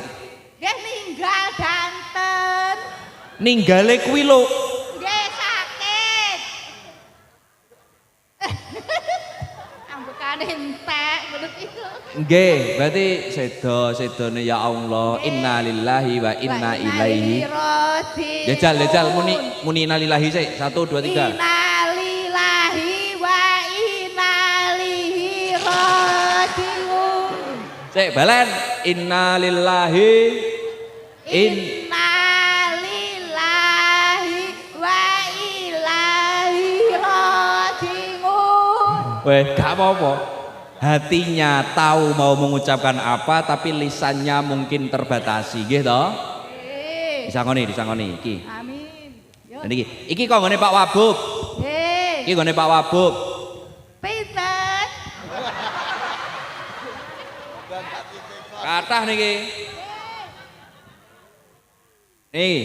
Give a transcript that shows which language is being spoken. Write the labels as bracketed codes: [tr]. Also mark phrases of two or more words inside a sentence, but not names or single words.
[jv] Nggih ninggal danten. Ninggale kuwi lho. Nggih sakit. Ambekane entek ngono iku. Nggih, berarti sedone [ar] يا الله, إنا لله وإنا إليه. [jv] Jajal muni [ar] إنا لله [jv] sik. 1 2 3. [ar] إنا لله وإنا إليه راجعون. [jv] Sik balen. [ar] إنا لله إنا لله وإليه راجعون. [id] Weh, gak apa-apa. Hatinya tahu mau mengucapkan apa tapi lisannya mungkin terbatasi, [jv] nggih to? Disangoni iki. Amin. Yo. Nah, iki kok nggone Pak Wabub. Iki nggone Pak Wabub. Pinten? Kathah niki. Nih,